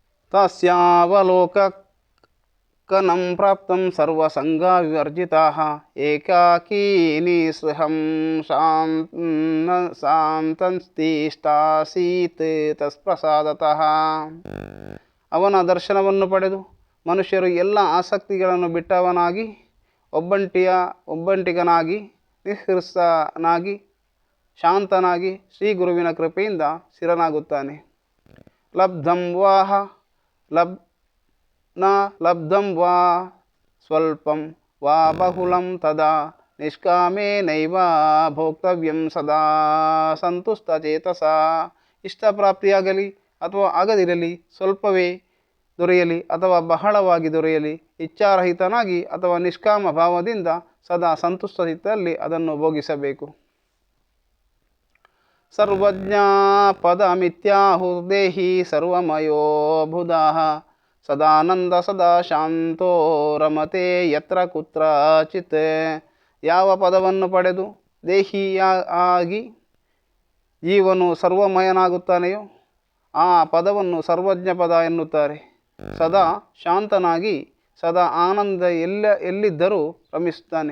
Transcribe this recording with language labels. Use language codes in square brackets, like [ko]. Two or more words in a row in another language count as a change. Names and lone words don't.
[sa] ತಸ್ಯಾವಲೋಕನಂ ಪ್ರಾಪ್ತಂ ಸರ್ವಸಂಗವಿವರ್ಜಿತಾಃ ಏಕಾಕೀ ನಿಸ್ಸೃಹಂ ಶಾಂತಸ್ತಿಷ್ಠಾಸೀತ್ ತತ್ಪ್ರಸಾದತಃ. [kn] ಅವನ ದರ್ಶನವನ್ನು ಪಡೆದು ಮನುಷ್ಯರು ಎಲ್ಲ ಆಸಕ್ತಿಗಳನ್ನು ಬಿಟ್ಟವನಾಗಿ ಒಬ್ಬಂಟಿಗನಾಗಿ ನಿಸ್ಸೃಹನಾಗಿ ಶಾಂತನಾಗಿ ಶ್ರೀ ಗುರುವಿನ ಕೃಪೆಯಿಂದ ಸ್ಥಿರನಾಗುತ್ತಾನೆ. [sa] ಲಬ್ಧಂ ವಾ ಸ್ವಲ್ಪಂ ವಾ ಬಹುಲಂ ತದಾ ನಿಷ್ಕಾಮೇನೈವ ಭೋಕ್ತವ್ಯಂ ಸದಾ ಸಂತುಷ್ಟಚೇತಸ. [kn] ಇಷ್ಟಪ್ರಾಪ್ತಿಯಾಗಲಿ ಅಥವಾ ಆಗದಿರಲಿ, ಸ್ವಲ್ಪವೇ ದೊರೆಯಲಿ ಅಥವಾ ಬಹಳವಾಗಿ ದೊರೆಯಲಿ, ಇಚ್ಛಾರಹಿತನಾಗಿ ಅಥವಾ ನಿಷ್ಕಾಮ ಭಾವದಿಂದ ಸದಾ ಸಂತುಷ್ಟಚಿತ್ತದಲ್ಲಿ ಅದನ್ನು ಭೋಗಿಸಬೇಕು. [sa] ಸರ್ವಜ್ಞ ಪದಮಿತ್ಯಾಹುರ್ದೇಹಿ ಸರ್ವಮಯೋ ಬುಧಃ ಸದಾನಂದ ಸದಾ ಶಾಂತೋ ರಮತೆ ಯತ್ರ ಕುತ್ರಚಿತ್. [kn] ಯಾವ ಪದವನ್ನು ಪಡೆದು ದೇಹಿಯಾಗಿ ಜೀವನು ಸರ್ವಮಯನಾಗುತ್ತಾನೆಯೋ ಆ ಪದವನ್ನು ಸರ್ವಜ್ಞ ಪದ ಎನ್ನುತ್ತಾರೆ. ಸದಾ ಶಾಂತನಾಗಿ ಸದಾ ಆನಂದ ಎಲ್ಲಿದ್ದರೂ ರಮಿಸುತ್ತಾನೆ.